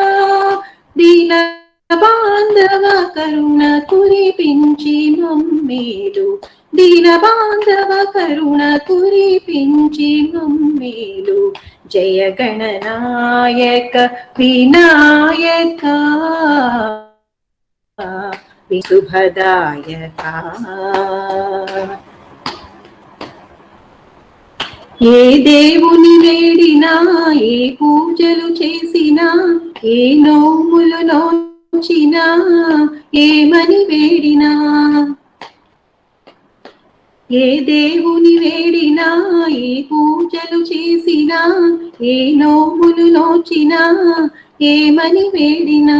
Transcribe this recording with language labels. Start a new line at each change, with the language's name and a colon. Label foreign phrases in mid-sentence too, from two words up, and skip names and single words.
Telugu: దీన బాంధవ కరుణ కురిపించి మమ్మేలు। దీన బాంధవ కరుణ కురిపించి మమ్మేలు।
Sanskrit: जय गणनायक विनायका शुभदायका।
Telugu: ఏ దేవుని వేడినా ఏ పూజలు చేసినా ఏ నోములు నోచినా ఏమని వేడినా। ఏ దేవుని వేడినా ఏ పూజలు చేసినా ఏ నోములు నోచినా ఏమని వేడినా।